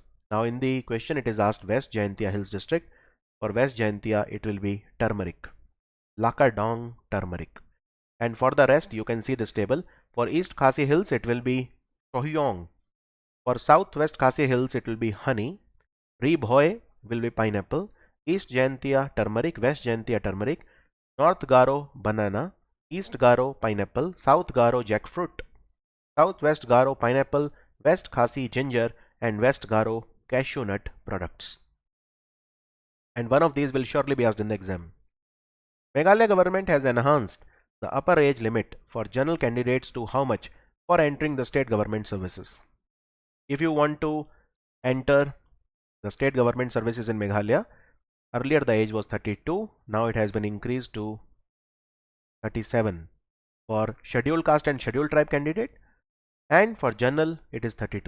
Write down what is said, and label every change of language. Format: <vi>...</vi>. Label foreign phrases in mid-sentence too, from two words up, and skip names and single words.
<en>Now in the question it is asked West Jaintia Hills District. For West Jaintia it will be turmeric, Lakadong turmeric. And for the rest you can see this table. For East Khasi Hills it will be Sohyong. For Southwest Khasi Hills it will be honey. Rebhoy will be pineapple. East Jaintia turmeric, West Jaintia turmeric, North Garo banana, East Garo pineapple, South Garo jackfruit, Southwest Garo pineapple, West Khasi ginger, and West Garo cashew nut products. And one of these will surely be asked in the exam. Meghalaya government has enhanced the upper age limit for general candidates to how much for entering the state government services? If you want to enter the state government services in Meghalaya, earlier the age was 32, now it has been increased to 37 for scheduled caste and scheduled tribe candidate, and for general it is 32.</en>